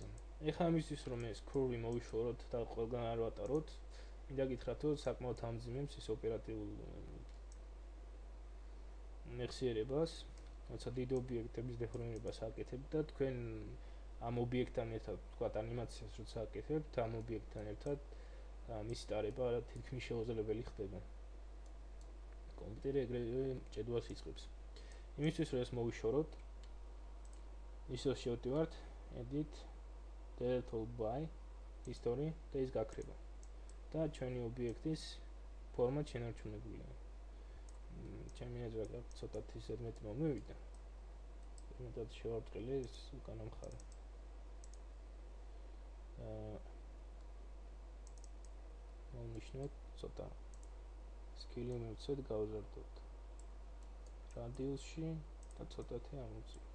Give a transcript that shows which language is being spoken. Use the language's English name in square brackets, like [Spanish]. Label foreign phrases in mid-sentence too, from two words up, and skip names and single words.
[Georgian] ეხლა ამისთვის რომ ეს curve მოვიშოროთ და ყველგან არ ვატაროთ, მინდა გითხრათ რომ საკმაოდ ამძიმებს ეს ოპერატიულ მეხსიერებას, როცა დიდ ობიექტების დეფორმირებას აკეთებთ და თქვენ ამ ობიექტთან ერთად, თქვათ ანიმაციას როცა აკეთებთ, ამ ობიექტთან ერთად მის ტარება თითქმის შეუძლებელი ხდება. კომპიუტერი ეგრევე ჭედვას იწყებს. იმისთვის რომ ეს მოვიშოროთ, ისევ შევდივართ [English] edit delete all by history [Georgian] და ის გაქრება. და ჩვენი ობიექტის ფორმა შენარჩუნებულია. ჩემი აზრით ცოტათი ზედმეტი მომივიდა. მეტად შევარდყილე ეს უკანა მხარე. მომნიშნოთ ცოტა სკილი მივცეთ, გავზარდოთ რადიუსში და ცოტათი ამოვწევთ.